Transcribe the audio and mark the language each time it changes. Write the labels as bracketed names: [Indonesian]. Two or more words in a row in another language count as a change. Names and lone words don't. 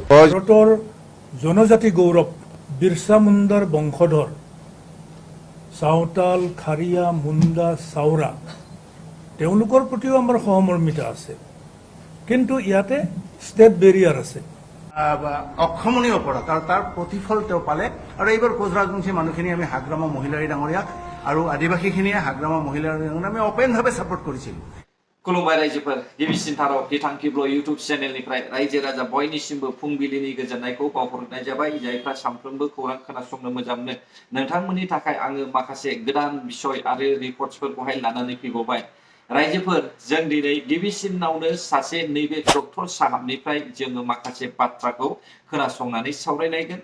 [Assamese] ভাৰতৰ জনজাতি গৌৰৱ বিৰছা মুণ্ডাৰ বংশধৰ চাওতাল, খাৰিয়া, মুণ্ডা, চাওৰা তেওঁলোকৰ প্ৰতিও আমাৰ সহমৰ্মিতা আছে, কিন্তু ইয়াতে ষ্টেট বেৰিয়াৰ আছে। অক্ষমণীয় অপৰাধ আৰু তাৰ প্ৰতিফল তেওঁ পালে। আৰু এইবাৰ কোচৰাজবংশী মানুহখিনি আমি হাগ্ৰামা মহিলাৰী ডাঙৰীয়াক আৰু আদিবাসীখিনিয়ে হাগ্ৰামা মহিলাৰী ডাঙৰীয়াক আমি অপেনভাৱে ছাপৰ্ট কৰিছিলোঁ। [Bodo] खुलुमबाय रायजोफोर गिबिसिनथाराव बिथांखिब्ल इउटुब चेनेलनिफ्राय रायजो राजा बयनिसिमबो फुंबिलिनि गोजोननायखौ बावहरनाय जाबाय। जायफ्रा सानफ्रोमबो खौरां खोनासंनो मोजां मोनो नोंथांमोननि थाखाय आङो माखासे गोदान बिषय आरो रिपर्टसफोरखौहाय लानानै फैबावबाय। रायजोफोर जों दिनै गिबिसिनावनो सासे नैबे डक्टर साहाबनिफ्राय जोङो माखासे बाथ्राखौ खोनासंनानै सावरायलायगोन।